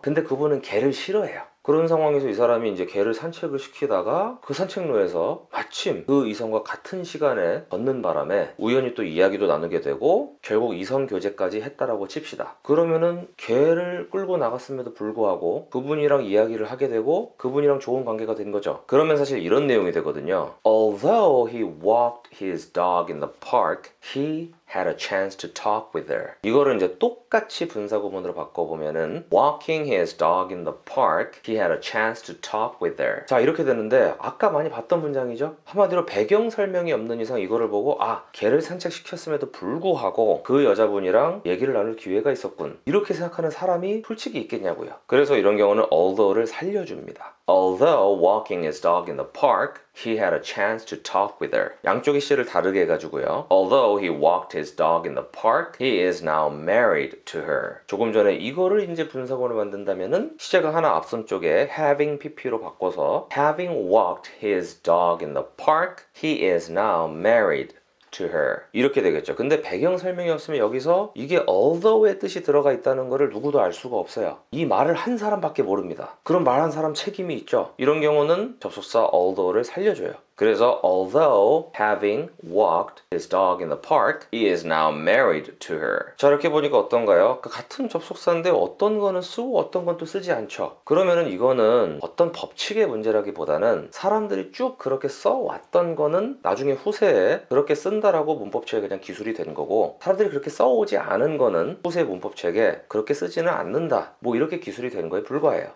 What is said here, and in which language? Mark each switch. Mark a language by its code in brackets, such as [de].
[ko] 근데 그분은 개를 싫어해요. 그런 상황에서 이 사람이 이제 개를 산책을 시키다가 그 산책로에서 마침 그 이성과 같은 시간에 걷는 바람에 우연히 또 이야기도 나누게 되고 결국 이성 교제까지 했다라고 칩시다. 그러면은 개를 끌고 나갔음에도 불구하고 그분이랑 이야기를 하게 되고 그분이랑 좋은 관계가 된 거죠. 그러면 사실 이런 내용이 되거든요. Although he walked his dog in the park, he had a chance to talk with her. 이거를 이제 똑같이 분사구문으로 바꿔보면은 [en] walking his dog in the park, he had a chance to talk with her. [ko] 자, 이렇게 되는데 아까 많이 봤던 문장이죠? 한마디로 배경 설명이 없는 이상 이거를 보고 아, 걔를 산책시켰음에도 불구하고 그 여자분이랑 얘기를 나눌 기회가 있었군, 이렇게 생각하는 사람이 솔직히 있겠냐고요. 그래서 이런 경우는 although를 살려줍니다. [en] Although walking his dog in the park, he had a chance to talk with her. [ko] 양쪽의 시제를 다르게 해가지고요. [en] Although he walked his dog in the park, he is now married to her. [ko] 조금 전에 이거를 이제 분사구문을 만든다면은 시제가 하나 앞선 쪽에 having pp로 바꿔서 [en] having walked his dog in the park, he is now married to her. [ko] 이렇게 되겠죠. 근데 배경 설명이 없으면 여기서 이게 although의 뜻이 들어가 있다는 거를 누구도 알 수가 없어요. 이 말을 한 사람밖에 모릅니다. 그럼 말한 사람 책임이 있죠. 이런 경우는 접속사 although를 살려줘요. 그래서 [en] although having walked his dog in the park, he is now married to her. [ko] 자, 이렇게 보니까 어떤가요? 같은 접속사인데 어떤 거는 쓰고 어떤 건 또 쓰지 않죠. 그러면은 이거는 어떤 법칙의 문제라기보다는 사람들이 쭉 그렇게 써왔던 거는 나중에 후세에 그렇게 쓴다라고 문법책에 그냥 기술이 된 거고, 사람들이 그렇게 써오지 않은 거는 후세 문법책에 그렇게 쓰지는 않는다, 뭐 이렇게 기술이 된 거에 불과해요.